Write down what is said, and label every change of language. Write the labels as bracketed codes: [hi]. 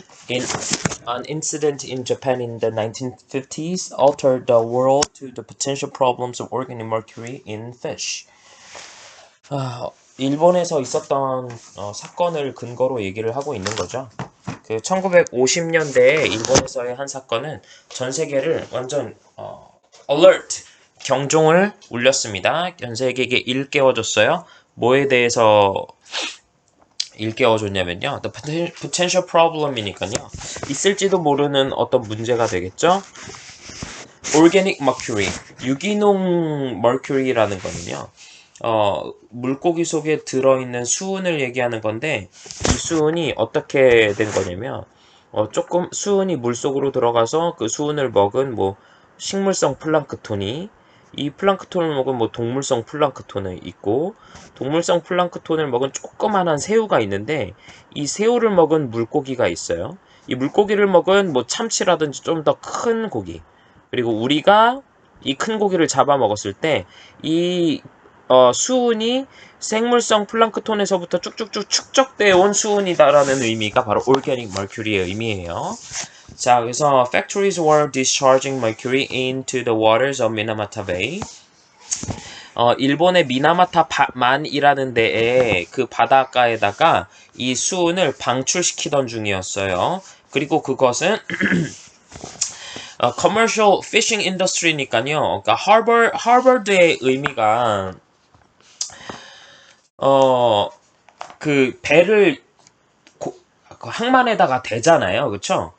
[en] An incident in Japan in the 1950s altered the world to the potential problems of organic mercury in fish. [ko] 일본에서 있었던 사건을 근거로 얘기를 하고 있는 거죠. 그 1950년대에 일본에서의 한 사건은 전 세계를 완전 alert, 경종을 울렸습니다. 전 세계에게 일깨워줬어요. 뭐에 대해서 일깨워줬냐면요. [en] The potential problem이니까요. [ko] 있을지도 모르는 어떤 문제가 되겠죠. [en] Organic mercury, [ko] 유기농 mercury라는 거는요. 물고기 속에 들어있는 수은을 얘기하는 건데 이 수은이 어떻게 된 거냐면 조금 수은이 물속으로 들어가서 그 수은을 먹은 식물성 플랑크톤이 이 플랑크톤을 먹은 동물성 플랑크톤이 있고 동물성 플랑크톤을 먹은 조그만한 새우가 있는데 이 새우를 먹은 물고기가 있어요. 이 물고기를 먹은 참치라든지 좀 더 큰 고기 그리고 우리가 이 큰 고기를 잡아 먹었을 때 이 수은이 생물성 플랑크톤에서부터 쭉쭉쭉 축적되어 온 수은이다라는 의미가 바로 organic mercury의 의미예요. 자, 그래서 [en] factories were discharging mercury into the waters of Minamata Bay. [ko] 일본의 미나마타만이라는 데에 그 바닷가에다가 이 수은을 방출시키던 중이었어요. 그리고 그것은 [en] commercial fishing industry니까요. [ko] 그러니까 하버드의 의미가 그 배를 항만에다가 대잖아요. 그쵸?